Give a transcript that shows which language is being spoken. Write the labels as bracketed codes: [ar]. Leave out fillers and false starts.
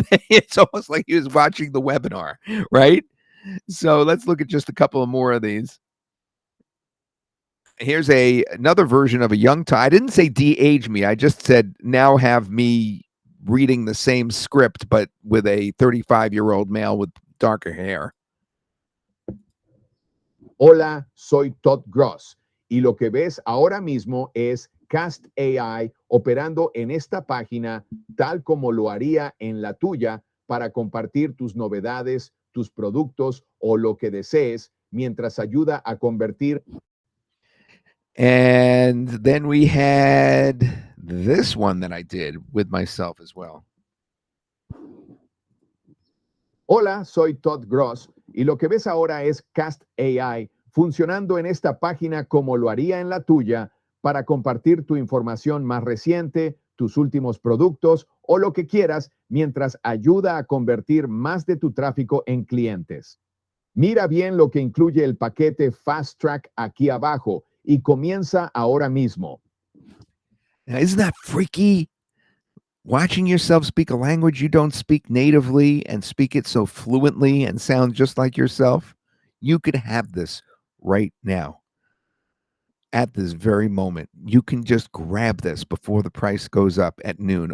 [en] It's almost like he was watching the webinar, right? So let's look at just a couple of more of these. Here's another version of a young Todd. I didn't say de-age me. I just said now have me reading the same script, but with a 35-year-old male with darker hair. [es] Hola, soy Todd Gross y lo que ves ahora mismo es CastAI operando en esta página tal como lo haría en la tuya para compartir tus novedades, tus productos o lo que desees mientras ayuda a convertir. [en] And then we had this one that I did with myself as well. [es] Hola, soy Todd Gross y lo que ves ahora es CastAI funcionando en esta página como lo haría en la tuya para compartir tu información más reciente, tus últimos productos o lo que quieras mientras ayuda a convertir más de tu tráfico en clientes. Mira bien lo que incluye el paquete Fast Track aquí abajo y comienza ahora mismo. [en] Now, isn't that freaky? Watching yourself speak a language you don't speak natively and speak it so fluently and sound just like yourself. You could have this right now. At this very moment, you can just grab this before the price goes up at noon.